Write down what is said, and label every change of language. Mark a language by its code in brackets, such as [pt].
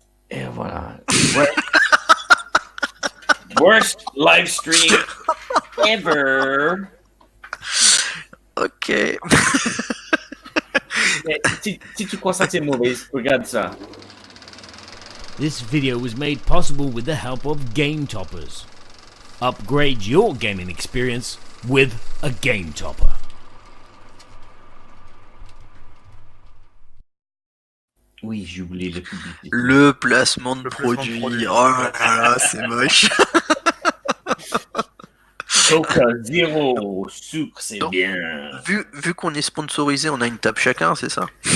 [fr] Et voilà. [en] Worst live stream ever. Ok. [fr] Si tu crois ça c'est mauvais, regarde ça. [en] This video was made possible with the help of Game Toppers. Upgrade your gaming experience with a Game Topper. [fr] Oui, j'ai oublié le public. Le placement de produit. Oh là là, c'est moche. Coca zéro, sucre, c'est Donc, bien. Vu qu'on est sponsorisé, on a une table chacun, c'est ça?